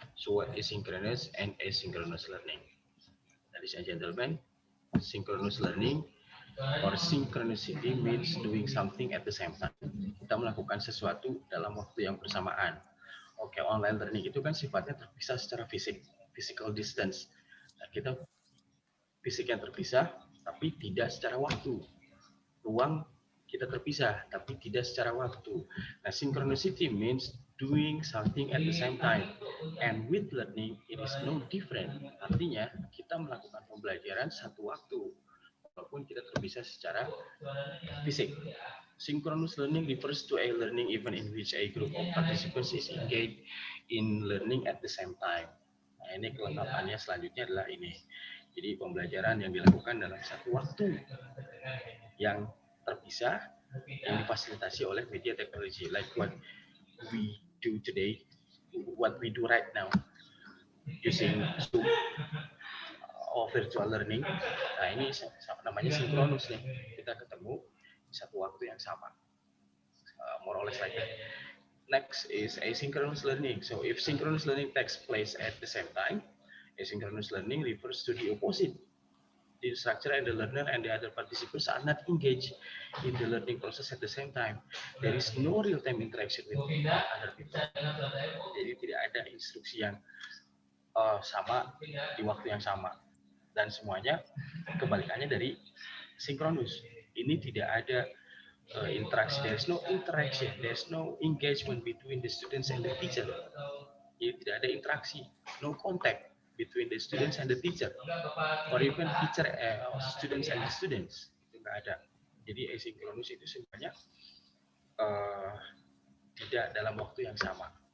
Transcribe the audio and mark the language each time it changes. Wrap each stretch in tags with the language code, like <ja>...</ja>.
<en>So what is synchronous and asynchronous learning? Ladies and gentlemen, synchronous learning or synchronicity means doing something at the same time.</en> <id>Kita melakukan sesuatu dalam waktu yang bersamaan. Oke, online learning itu kan sifatnya terpisah secara fisik, physical distance. Nah, kita fisik yang terpisah, tapi tidak secara waktu. Ruang kita terpisah, tapi tidak secara waktu.</id> <en>Nah, synchronicity means doing something at the same time. And with learning, it is no different.</en> <id>Artinya, kita melakukan pembelajaran satu waktu, walaupun kita terpisah secara fisik.</id> <en>Synchronous learning refers to a learning event in which a group of participants is engaged in learning at the same time.</en> <id>Nah, ini kelengkapannya selanjutnya adalah ini. Jadi pembelajaran yang dilakukan dalam satu waktu yang terpisah yang difasilitasi oleh media teknologi,</id> <en>like what we do today, what we do right now using Zoom or virtual learning.</en> <id>Nah, ini namanya sinkronus nih, kita ketemu di satu waktu yang sama,</id> <en>more or less like that. Next is asynchronous learning. So if synchronous learning takes place at the same time, asynchronous learning refers to the opposite. The instructor and the learner and the other participants are not engaged in the learning process at the same time. There is no real-time interaction with other people.</en> <id>Jadi tidak ada instruksi yang sama di waktu yang sama. Dan semuanya kebalikannya dari sinkronus. Ini tidak ada interaksi.</id> <en>There is no interaction. There is no engagement between the students and the teacher.</en> <id>Jadi tidak ada interaksi.</id> <en>No contact between the students and the teacher, or even teacher students and the students.</en> <id>nggak ada. Jadi asynchronous itu sebenarnya tidak dalam waktu yang sama.</id>